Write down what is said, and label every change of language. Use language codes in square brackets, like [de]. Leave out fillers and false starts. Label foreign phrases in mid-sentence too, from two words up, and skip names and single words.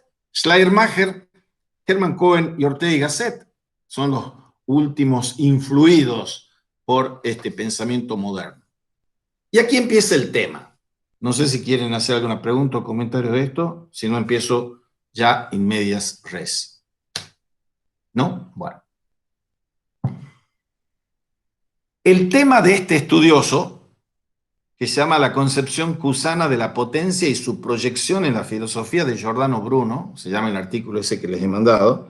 [es] Schleiermacher, Hermann Cohen y Ortega y Gasset son los últimos influidos por este pensamiento moderno. Y aquí empieza el tema. No sé si quieren hacer alguna pregunta o comentario de esto, si no empiezo ya [la] in medias res. [es] ¿No? Bueno. El tema de este estudioso que se llama La concepción cusana de la potencia y su proyección en la filosofía de Giordano Bruno, se llama el artículo ese que les he mandado.